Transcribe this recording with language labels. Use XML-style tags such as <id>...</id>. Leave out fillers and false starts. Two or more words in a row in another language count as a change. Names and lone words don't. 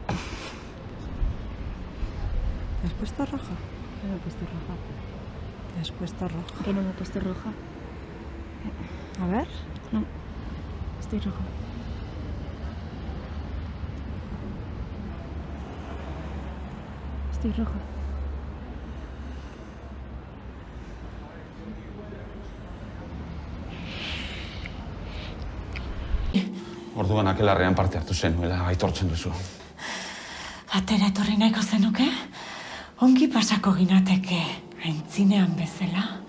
<es>¿Te has puesto roja? No me he puesto roja. Te has puesto roja. ¿Que no me he puesto roja? A ver. No. Estoy roja. Estoy roja.</es> <eu>Orduan akelarrean parte hartu zenuela aitortzen duzu. Atera etorri nahiko zenuke? Ongi pasako ginateke, aintzinean bezala.</eu>